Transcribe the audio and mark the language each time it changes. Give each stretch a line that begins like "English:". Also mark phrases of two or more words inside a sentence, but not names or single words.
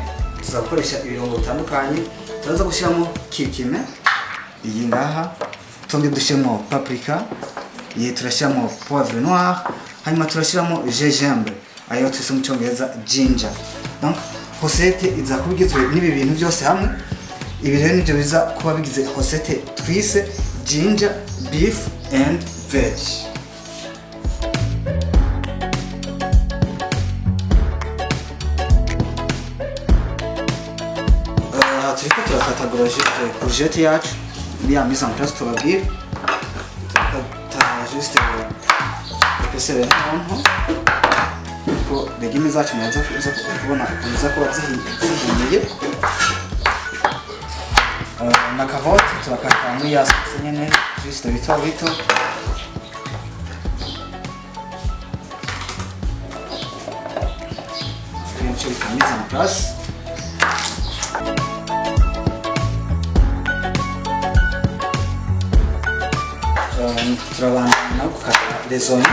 Kinyarwanda: Tuzakoresha ibirungo bitandukanye, turaza gushyiramo curcuma iyi ngaha, tongera dushyiramo paprika, iyi turashyiramo
French: poivre noir,
Kinyarwanda: hanyuma turashyiramo gingembre ayo twise mu Cyongereza ginger. Donc recette iza kuba igizwe n'ibi bintu byose hamwe. Ibi rero nibyo biza kuba bigize recette twise
English: ginger beef and veg.
Kinyarwanda: Turiko turakatagura courgette yacu muri ya
French: mise en place
Kinyarwanda: tubabwira. Turakata juste epesere ntonto ko legime zacu mwaza kubona kuza kuba zihiye. Na carotte turakata muri ya sauce nyene juste bito bito. Turimuce
French: mise en place.
Kinyarwanda: Turabandanya gukata
French: les oignons.